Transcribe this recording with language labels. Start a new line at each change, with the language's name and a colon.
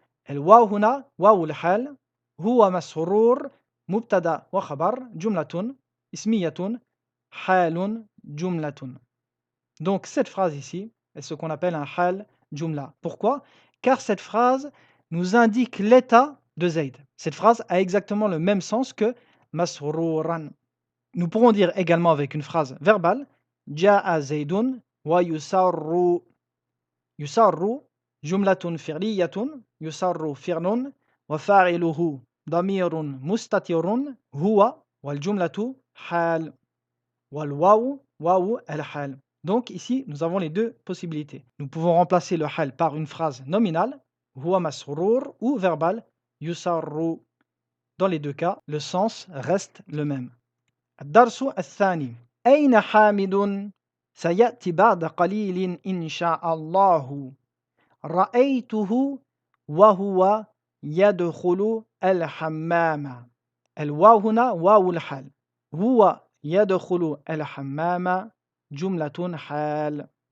Arabic: الواو هنا واو الحال هو مسرور مبتدا وخبر جملة اسمية حال جملة.
French: Donc cette phrase ici est ce qu'on appelle un hal jumla. Pourquoi? Car cette phrase nous indique l'état de Zayd. Cette phrase a exactement le même sens que masruran. Nous pourrons dire également avec une phrase verbale
Arabic: Ja'a Zaydun wa yusarru. Yusarru jumlatun fi'liyatun. يسر فعل وفاعله ضمير مستتر هو والجملة حال والواو واو الحال.
French: Donc ici, nous avons les deux possibilités. Nous pouvons remplacer le hal par une phrase nominale,
Arabic: huwa masrur,
French: ou verbale, yusarru. Dans les deux cas, le sens reste le même.
Arabic: الدرس الثاني. أين حامد؟ سيأتي بعد قليل إن شاء الله. رأيته وهو يدخل الحمام. الواو هنا واو الحال. هو يدخل الحمام جملة حال.